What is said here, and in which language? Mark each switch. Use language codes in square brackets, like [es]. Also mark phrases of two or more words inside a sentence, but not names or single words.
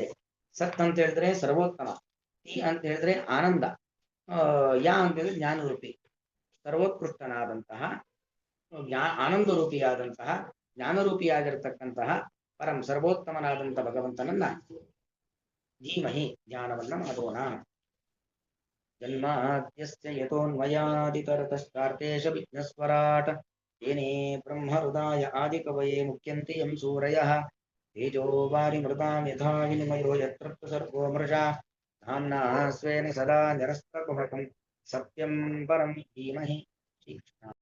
[kn] ಸತ್ ಅಂತ ಹೇಳಿದ್ರೆ ಸರ್ವೋತ್ತಮ, ತಿ ಅಂತ ಹೇಳಿದ್ರೆ ಆನಂದ, ಯಾ ಅಂತ ಹೇಳಿದ್ರೆ ಜ್ಞಾನರೂಪಿ, ಸರ್ವೋತ್ಕೃಷ್ಟನಾದಂತಹ ಆನಂದ ರೂಪಿಯಾದಂತಹ ಜ್ಞಾನರೂಪಿಯಾಗಿರತಕ್ಕಂತಹ ಪರಂ ಸರ್ವೋತ್ತಮನಾದಂತಹ ಭಗವಂತನನ್ನ ಧೀಮಹಿ ಜ್ಞಾನವನ್ನ ಮಾಡೋಣ. [sa] ಜನ್ಮಾದ್ಯಸ್ಯ ಯತೋನ್ಮಯಾದಿತರತಶ್ಚಾರ್ಥೇಶ ವಿಘ್ನಸ್ವರಾಟ್ ಏನೇ ಬ್ರಹ್ಮ ಹೃದಯ ಆದಿಕವಯೇ ಮುಖ್ಯಂತೆ ಯಂ ಸೂರಯಃ ತೇಜೋ ವಾರಿ ಮೃದಾಂ ಯಥಾ ವಿನಿಮಯೋ ಯತ್ರ ಸರ್ಗೋ ಮೃಷಾ ಧಾಮ್ನಾ ಸ್ವೇನ ಸದಾ ನಿರಸ್ತಕುಹಕಂ ಸತ್ಯಂ ಪರಂ ಧೀಮಹಿ. ಶ್ರೀಕೃಷ್ಣ.